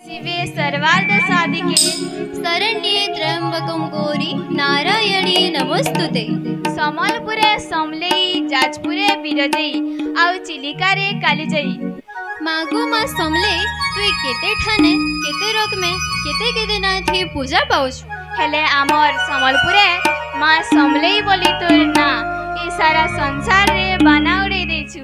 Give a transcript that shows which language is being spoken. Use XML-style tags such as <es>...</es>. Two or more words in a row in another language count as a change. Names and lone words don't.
<sa>शिवे सर्वार्थ साधिके शरण्ये त्र्यंबकं गौरी नारायणी नमोस्तुते।</sa> <or>ସମଲପୁରେ ସମଲେଇ ଯାଜପୁରେ ବିରଜେଇ ଆଉ ଚିଲିକାରେ କାଳିଜାଈ। ମାଗୋ ମାଁ ସମଲେ ତୁଇ କେତେ ଠାନେ କେତେ ରକମେ କେତେ କେତେ ନାଥି ପୂଜା ପାଉଛ ହେଲେ ଆମର ସମଲପୁରେ ମାଁ ସମଲେଇ ବୋଲି ତୋର ନା ଏ ସାରା ସଂସାର ରେ ବାନା ଉଡ଼େ ଦେଛୁ।</or>